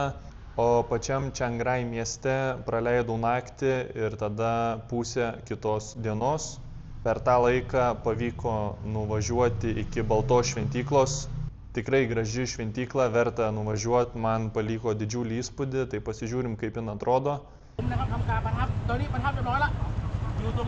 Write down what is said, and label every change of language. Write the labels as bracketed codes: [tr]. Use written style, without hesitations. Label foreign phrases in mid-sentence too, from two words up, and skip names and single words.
[lt] O pačiam Čiangrai mieste praleidau naktį ir tada pusę kitos dienos. Per tą laiką pavyko nuvažiuoti iki Baltos šventyklos. Tikrai graži šventykla, verta nuvažiuoti, man paliko didžiulį įspūdį, tai pasižiūrim, kaip jin atrodo. [th] นะครับทำการประทับตอนนี้ประทับเรียบร้อยแล้วอยู่ตรง